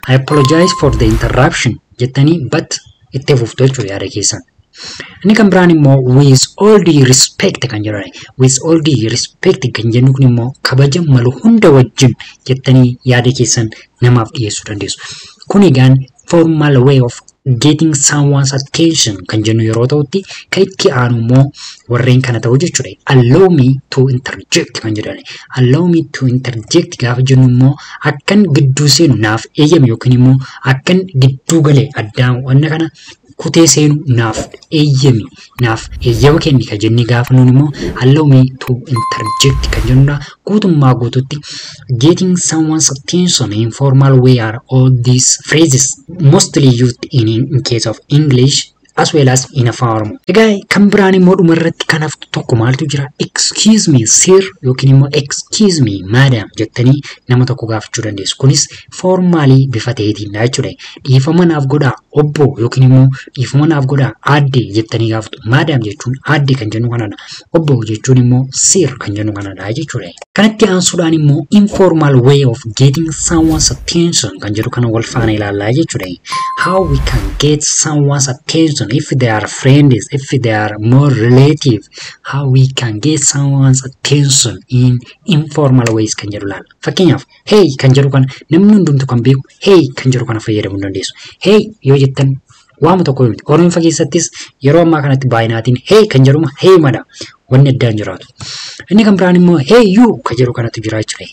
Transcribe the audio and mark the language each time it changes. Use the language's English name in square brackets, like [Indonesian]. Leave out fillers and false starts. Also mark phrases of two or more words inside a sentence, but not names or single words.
[English] I apologize for the interruption [Oromo] jettanii but itti fuftu jechuudha yaada keessan. Inni kan biraan immoo [English] with all the respect [Oromo] kan jedhudha. [English] With all the respect [Oromo] kan jennu kun immoo kabaja malu hunda wajjin jettanii yaada keessan namaaf dhiyeessuu dandeessu. Kun egaan [English] formal way of getting someone's attention [Oromo] kan jennu yeroo ta'utti kan itti aanu immoo warreen kana ta'u jechuudha. [English] Allow me to interject [Oromo] kan jedhudha. [English] Allow me to interject [Oromo] gaafa jennu immoo akkan gidduu seenu naaf eeyyame yookiin immoo akkan gidduu galee addaan wanna kana kutee seenu naaf eeyyami naaf eeyyama kenni kan jennee gaafa nuun immoo [English] allow me to interject [Oromo] kan jennudha. Guutummaa guututti [English] getting someone's attention in formal way are all these phrases mostly used in case of English as well as in Afaan Oromoo. [Oromo] Egaa kan biraan immoo dhumarratti kan haftu tokko maaltu jira? [English] Excuse me sir [Oromo] yookiin immoo [English] excuse me madam [Oromo] jettanii nama tokko gaafachuu dandeessu. Kunis formally bifa ta'eetiinidha jechuudha. Dhiifama naaf godhaa obbo yookiin immoo dhiifama naaf godhaa aadde jettanii gaafatu. Madam jechuun aadde kan jennu kanadha. Obbo jechuun immoo sir kan jennu kanadha jechuudha. Kanatti aansuudhaan immoo [English] informal way of getting someone's attention [Oromo] kan jedhu kana wal faana ilaallaa jechuudha. [English] How we can get someone's attention if they are friends, if they are more relative, how we can get someone's attention in informal ways [Oromo] kan jedhu laalla. Fakkeenyaaf hey kan jedhu kana namni hundumtu kan beeku hey kan jedhu kana fayyadamuu dandeessu. Hey yoo jettan waama tokko yoo miti. Oromiffaa keessattis yeroo ammaa kanatti baay'inaatiin hey kan jedhuma hey mada wanni addaan jiraatu. Inni kan biraan immoo [English] hey you [Oromo] kan jedhu kanatu jira jechuudha.